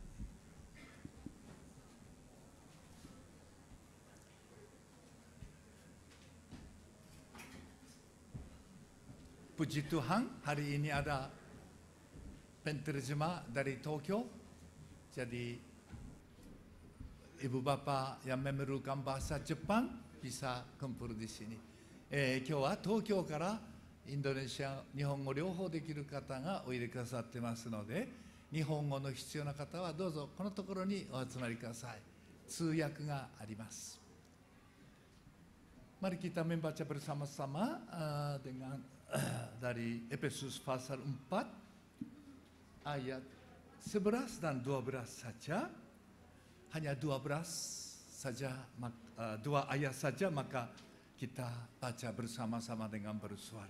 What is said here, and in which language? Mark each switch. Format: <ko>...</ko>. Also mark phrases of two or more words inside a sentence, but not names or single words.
<id>Puji Tuhan, hari ini ada penterjemah dari Tokyo. Jadi ibu bapak yang memerlukan bahasa Jepang bisa kumpul di sini.</id> <ja>今日は東京からインドネシア、日本語両方できる方がおいでくださってますので、日本語の必要な方はどうぞこのところにお集まりください。通訳があります。</ja> <id>Mari kita membaca bersama-sama dengan dari Efesus pasal 4 ayat 11 dan 12 saja. Hanya 12 saja, 2 ayat saja, maka kita baca bersama-sama dengan bersuara.</id>